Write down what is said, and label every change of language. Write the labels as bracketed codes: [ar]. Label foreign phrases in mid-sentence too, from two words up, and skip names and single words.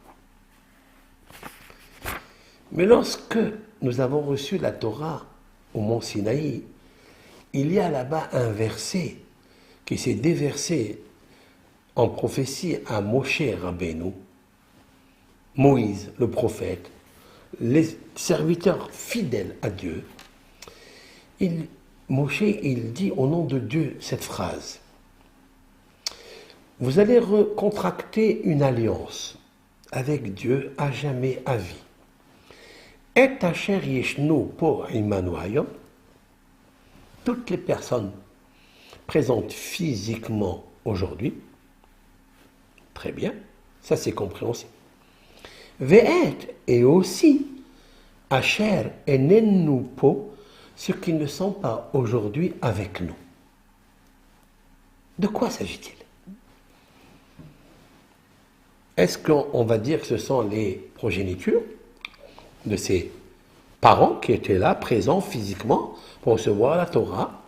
[fr] Mais lorsque nous avons reçu la Torah au mont Sinaï, il y a là-bas un verset qui s'est déversé en prophétie à Moshe Rabbeinu, Moïse, le prophète, les serviteurs fidèles à Dieu. Moshe, il dit au nom de Dieu cette phrase. Vous allez contracter une alliance avec Dieu à jamais à vie. [he] את אשר ישנו פה עמנו היום, [fr] toutes les personnes présentes physiquement aujourd'hui, très bien, ça c'est compréhensible. Ve'et, et aussi, [he] אשר איננו פה, [fr] ceux qui ne sont pas aujourd'hui avec nous. De quoi s'agit-il? Est-ce qu'on va dire que ce sont les progénitures de ces parents qui étaient là, présents physiquement, pour recevoir la Torah?